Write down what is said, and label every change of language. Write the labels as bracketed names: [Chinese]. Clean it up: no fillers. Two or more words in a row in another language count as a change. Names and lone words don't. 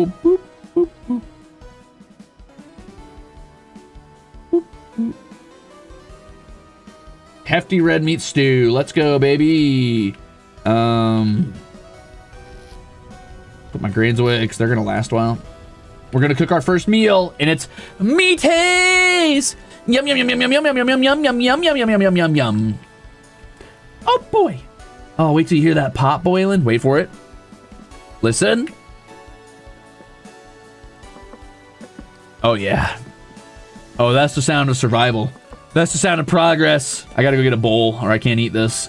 [English] Boop, boop, boop. Boop, boop. hefty red meat stew. Let's go, baby. Put my grains away because they're gonna last a while. We're gonna cook our first meal, and it's meaties. Yum yum yum yum yum yum yum yum yum yum yum yum yum yum yum yum yum. Oh boy. Oh, wait till you hear that pot boiling. Wait for it. Listen. Oh yeah. Oh, that's the sound of survival. That's the sound of progress. I gotta go get a bowl, or I can't eat this.